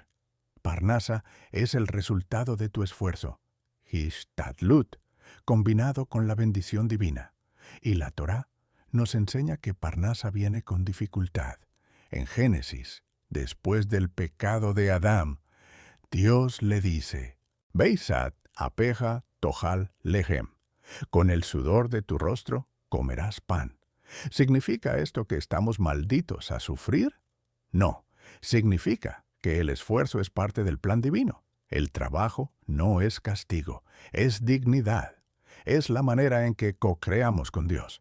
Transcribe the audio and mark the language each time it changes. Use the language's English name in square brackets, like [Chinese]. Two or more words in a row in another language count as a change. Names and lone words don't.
[Spanish] Parnasa es el resultado de tu esfuerzo, Hishtadlut, combinado con la bendición divina. Y la Torá nos enseña que Parnasa viene con dificultad. En Génesis, después del pecado de Adán, Dios le dice: [Hebrew] בזעת אפיך תאכל לחם. [Spanish] Con el sudor de tu rostro comerás pan. ¿Significa esto que estamos malditos a sufrir? No, significa que el esfuerzo es parte del plan divino. El trabajo no es castigo, es dignidad. Es la manera en que co-creamos con Dios.